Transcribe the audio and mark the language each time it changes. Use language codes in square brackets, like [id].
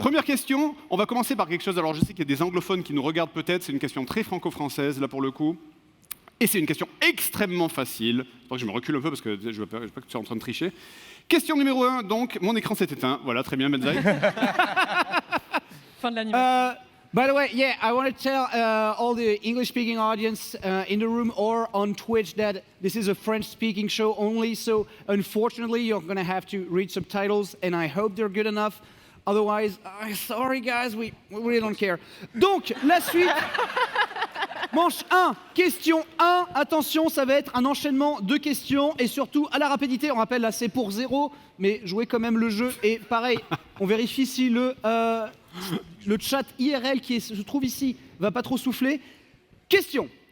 [fr] Première question, on va commencer par quelque chose. Alors je sais qu'il y a des anglophones qui nous regardent peut-être, c'est une question très franco-française là pour le coup. Et c'est une question extrêmement facile. Il que je me recule un peu parce que je veux pas que tu sois en train de tricher. Question numéro 1, donc mon écran s'est éteint. Voilà, très bien Benzaï. Fin de l'animation. [en] By the way, yeah, I want to tell all the English-speaking audience in the room or on Twitch that this is a French-speaking show only. So unfortunately, you're going to have to read subtitles, and I hope they're good enough. Otherwise, sorry guys, we really don't care. [fr] Donc, la suite. Manche 1, question 1. Attention, ça va être un enchaînement de questions et surtout à la rapidité. On rappelle là, c'est pour 0, mais jouez quand même le jeu. Et pareil, on vérifie si le chat IRL qui se trouve ici va pas trop souffler. Question.